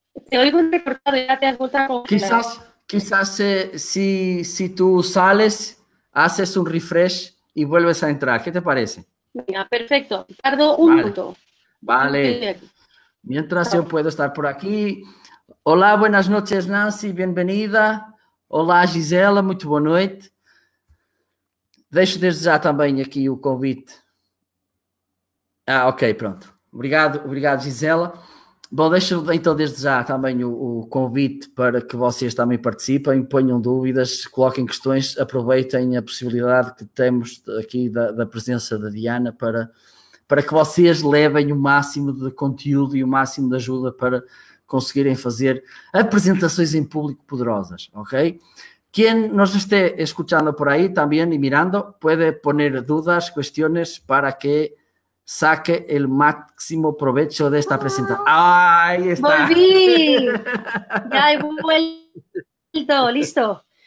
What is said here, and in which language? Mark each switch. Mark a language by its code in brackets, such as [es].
[es] Te oigo un recortado, ya te has vuelto a congelar. Quizás si tú sales, haces un refresh y vuelves a entrar. ¿Qué te parece? Venga, perfecto. Tardo un minuto. Vale. Mientras yo puedo estar por aquí. Olá, buenas noches, Nancy, bienvenida. [pt] Olá, Gisela, muito boa noite. Deixo desde já também aqui o convite. Ok, pronto. Obrigado, Gisela. Bom, deixo então desde já também o convite para que vocês também participem, ponham dúvidas, coloquem questões, aproveitem a possibilidade que temos aqui da presença da Diana para que vocês levem o máximo de conteúdo e o máximo de ajuda para conseguirem fazer apresentações em público poderosas, ok? [es] Quien nos esté escuchando por ahí también y mirando puede poner dudas, cuestiones para que saque el máximo provecho de esta presentación. ¡Ahí está! ¡Volví! Ya he vuelto, listo.